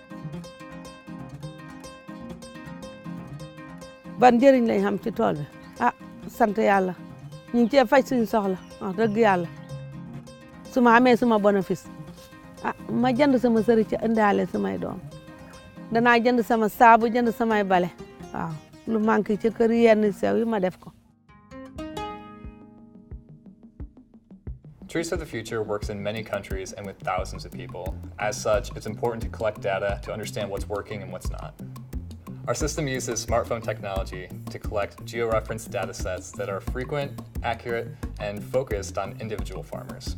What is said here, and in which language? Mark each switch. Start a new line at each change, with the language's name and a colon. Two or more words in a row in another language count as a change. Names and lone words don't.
Wolof: ban njëriñ lañ xam ci tool bi ah sant yàlla ñu ngi cee faj suñu soxla wax dëgg yàlla su ma amee suma bénéfice ah ma jënd sama sëri ci indaale samay doom danaa jënd sama saabu jënd samay bale waaw lu manqué ci kër yenn sew yi ma def ko.
English: Trees for the Future works in many countries and with thousands of people. As such, it's important to collect data to understand what's working and what's not. Our system uses smartphone technology to collect georeferenced data sets that are frequent, accurate, and focused on individual farmers.